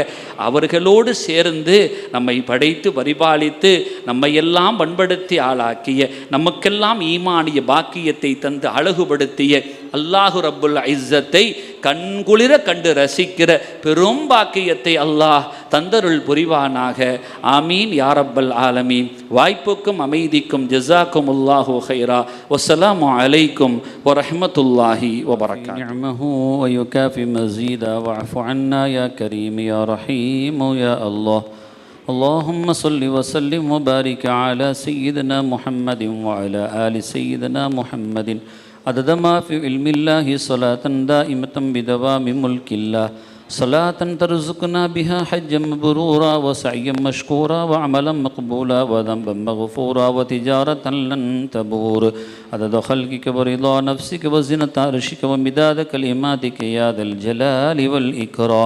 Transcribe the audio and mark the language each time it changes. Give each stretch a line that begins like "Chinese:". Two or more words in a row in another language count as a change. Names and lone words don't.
Tamil: அவர்களோடு சேர்ந்து நம்மை படைத்து பரிபாலித்து நம்மை எல்லாம் பண்படுத்தி ஆளாக்கிய, நமக்கெல்லாம் ஈமானிய பாக்கியத்தை தந்து அழகுபடுத்திய அல்லாஹு ரப்புல் இஸ்ஸத்தை கண்குளிர கண்டு ரசிக்கிற பெரும் பாக்கியத்தை அல்லாஹ் தந்தருள் புரிவானாக.
Arabic: آمين يا رب العالمين.
Tamil: வாய்ப்புக்கும் அமைதிக்கும்
Arabic: جزاكم الله خيرا. والسلام عليكم ورحمة الله وبركاته. نعمه ويكافئ مزيده واعف عنا يا كريم يا رحيم يا الله. اللهم صل وسلم وبارك على سيدنا محمد وعلى آل سيدنا محمد عدد ما في علم الله صلاة دائمة بدوام ملك الله، صلاة ترزقنا بها حجا مبرورا وسعيا مشكورا وعملا مقبولا وذنبا مغفورا وتجارة لن تبور، عدد خلقك ورضا نفسك وزنة عرشك ومداد كلماتك يا ذا الجلال والإكرام.